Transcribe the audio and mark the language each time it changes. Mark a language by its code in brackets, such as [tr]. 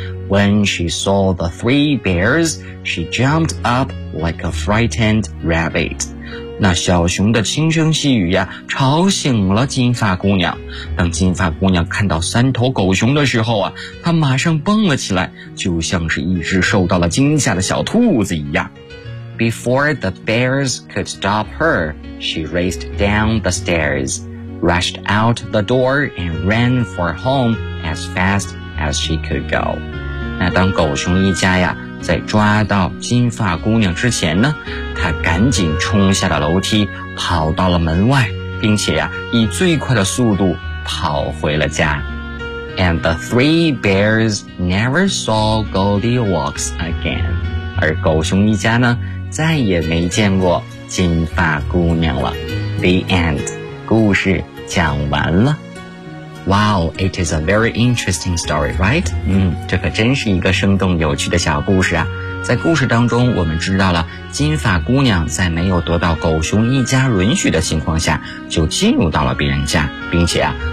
[en] When she saw the three bears, she jumped up like a frightened rabbit. [zh] 那小熊的轻声细语呀吵醒了金发姑娘，当金发姑娘看到三头狗熊的时候啊，她马上蹦了起来，就像是一只受到了惊吓的小兔子一样。 [en] Before the bears could stop her, she raced down the stairs, rushed out the door and ran for home as fast as she could go. [zh] 那当狗熊一家呀在抓到金发姑娘之前呢，她赶紧冲下了楼梯，跑到了门外，并且呀、啊，以最快的速度跑回了家。 [en] And the three bears never saw Goldilocks again. [zh] 而狗熊一家呢，再也没见过金发姑娘了。 [en] The end. [zh] 故事讲完了。 [en] Wow, it is a very interesting story, right? [zh] 嗯，这可真是一个生动有趣的小故事啊。在故事当中，我们知道了金发姑娘在没有得到狗熊一家允许的情况下，就进入到了别人家，并且啊，